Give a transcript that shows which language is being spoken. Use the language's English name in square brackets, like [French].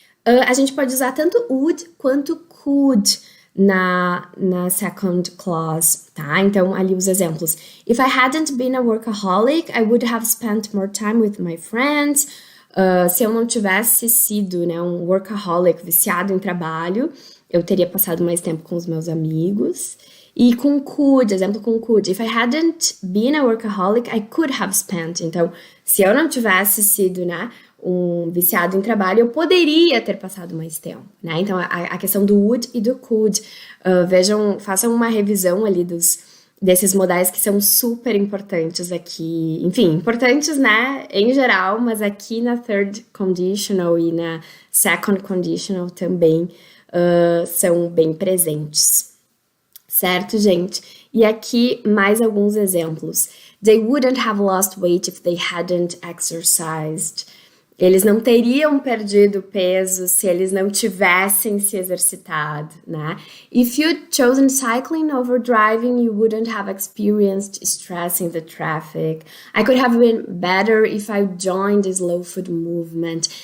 [Portuguese] A gente pode usar tanto would quanto could na second clause, tá? [English] Então, ali os exemplos. If I hadn't been a workaholic, I would have spent more time with my friends. [Portuguese] Se eu não tivesse sido, né, um workaholic, viciado em trabalho, eu teria passado mais tempo com os meus amigos. E com could, exemplo com could. [English] If I hadn't been a workaholic, I could have spent. [Portuguese] Então, se eu não tivesse sido, né, um viciado em trabalho, eu poderia ter passado mais tempo, né? Então, a questão do would e do could. Vejam, façam uma revisão ali desses modais que são super importantes aqui. Enfim, importantes, né, em geral, mas aqui na third conditional e na second conditional também são bem presentes. Certo, gente? E aqui mais alguns exemplos. [English] They wouldn't have lost weight if they hadn't exercised. [Portuguese] Eles não teriam perdido peso se eles não tivessem se exercitado, né? [English] If you'd chosen cycling over driving, you wouldn't have experienced stress in the traffic. I could have been better if I joined the slow food movement.